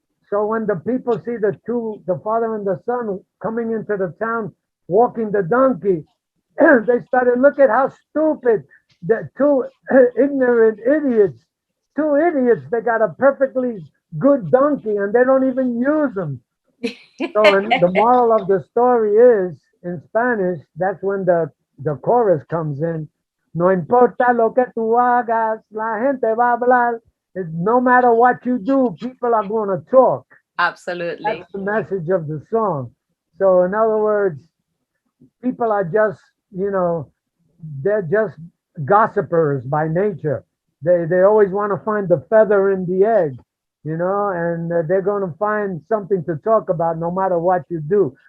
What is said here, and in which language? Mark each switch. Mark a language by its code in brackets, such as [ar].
[en] So when the people see the father and the son coming into the town walking the donkey, they started, "Look at how stupid, the two ignorant idiots, two idiots, they got a perfectly good donkey and they don't even use them." So and the moral of the story is, in Spanish, that's when the chorus comes in. [es] "No importa lo que tú hagas, la gente va a hablar." [en] No matter what you do, people are going to talk. absolutely. That's the message of the song. So in other words, people are just, they're just gossipers by nature. They always want to find the feather in the egg, and they're going to find something to talk about no matter what you do.